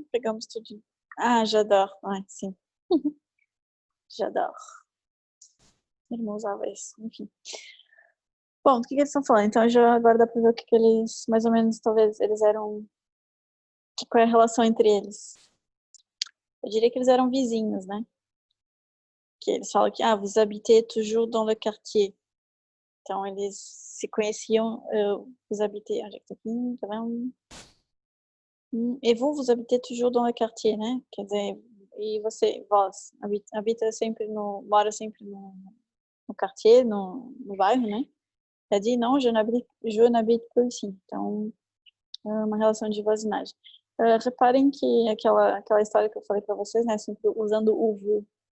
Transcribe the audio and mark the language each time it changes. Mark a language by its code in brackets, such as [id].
[pt] Pegamos tudo. [fr] Ah, j'adore. [pt] Ah, sim. [fr] J'adore. [pt] Meu irmão usava isso, enfim. Bom, o que eles estão falando? Então, já agora dá pra ver o que eles, mais ou menos, talvez, eles eram... Qual é a relação entre eles? Eu diria que eles eram vizinhos, né? Que eles falam que, [fr] vous habitez toujours dans le quartier. [pt] Então, eles se conheciam, [fr] vous habitez, [pt] onde é que tá aqui? Tá vendo? E [fr] vous habitez toujours dans le quartier, [pt] né? Quer dizer, e você, vós, habita sempre mora sempre no quartier, no bairro, né? Já disse, não, [fr] je n'habite plus ici. [pt] Então, é uma relação de voisinagem. Reparem que aquela história que eu falei para vocês, né, sempre usando o vous.